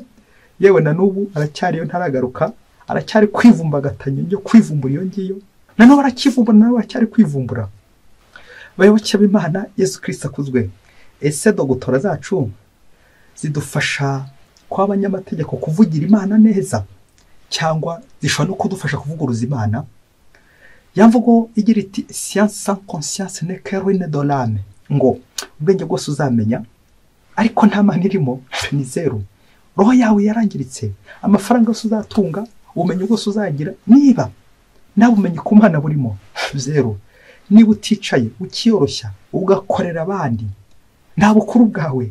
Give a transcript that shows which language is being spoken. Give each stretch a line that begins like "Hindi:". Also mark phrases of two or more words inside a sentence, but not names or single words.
Kinyarwanda: Yewe na n'ubu aracyariyo, ntaragaruka, aracyari kwivumbagatanya byo kwivumbura iyo ngiyo, na n'ubu arakivumbura, nawe aracyari kwivumbura. Bayoboke b'Imana, Yesu Kristo akuzwe. Ese dogitera zacu zidufasha kwa abanyamategeko kuvugira Imana neza, cyangwa zishobora no kudufasha kuvuguruza Imana? Yamvugo igira iti
French: science sans conscience n'est que ruine de l'âme,
Kinyarwanda: ngo ubwenge bwose uzamenya ariko nta Mana irimo ni zero. Roho yawe yarangiritse, amafaranga yose uzatunga, ubumenyi bwose uzagira, niba nta bumenyi ku Mana burimo, zero. Niba uticaye ukiyoroshya ugakorera abandi, nta bukuru bwawe.